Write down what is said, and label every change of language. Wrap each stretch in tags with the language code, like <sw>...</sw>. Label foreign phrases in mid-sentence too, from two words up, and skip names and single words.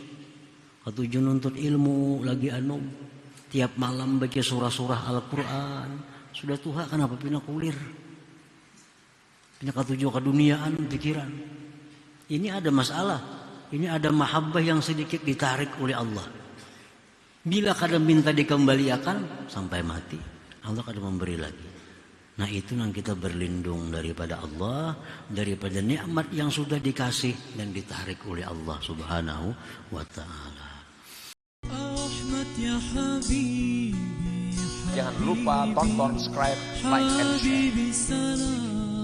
<bjn>Ketujuh nuntut ilmu, lagi anum. Tiap malam baca surah-surah Al-Quran. Sudah tuha kenapa pina kulir? Pina ketujuh keduniaan pikiran.</bjn> <id>Ini ada masalah. Ini ada mahabbah yang sedikit ditarik oleh Allah.</id> <bjn>Bila kada minta dikembalikan sampai mati,</bjn> <id>Allah kada memberi lagi. Nah, itu yang kita berlindung daripada Allah, daripada nikmat yang sudah dikasih dan ditarik oleh Allah</id> <ar>سبحانه وتعالى.</ar> <id>Jangan lupa tonton, subscribe,</id> <en>like, and share.</en>